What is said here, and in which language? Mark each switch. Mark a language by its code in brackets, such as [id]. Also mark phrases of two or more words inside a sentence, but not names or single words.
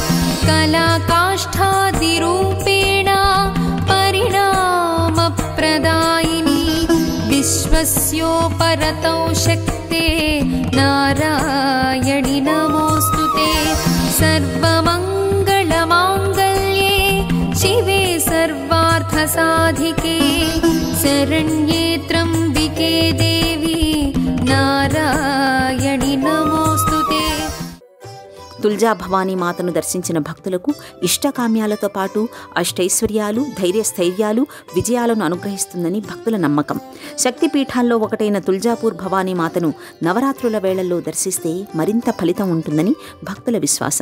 [sa] कलाकाष्ठादिरूपेण परिणामप्रदायिनी विश्वस्योपरतौ शक्ते नारायणि नमोऽस्तुते सर्वमङ्गलमाङ्गल्ये शिवे सर्वार्थसाधिके शरण्ये त्र्यम्बिके देवी नारायणि नमोऽस्तुते। [te] తుల్జా భవానీ మాతను దర్శించిన భక్తులకు ఇష్టకామ్యాలతో పాటు అష్టైశ్వర్యాలు, ధైర్యస్థైర్యాలు, విజయాలను అనుగ్రహిస్తుందని భక్తుల నమ్మకం. శక్తిపీఠాల్లో ఒకటైన తుల్జాపూర్ భవానీ మాతను నవరాత్రుల వేళల్లో దర్శిస్తే మరింత ఫలితం ఉంటుందని భక్తుల విశ్వాసం.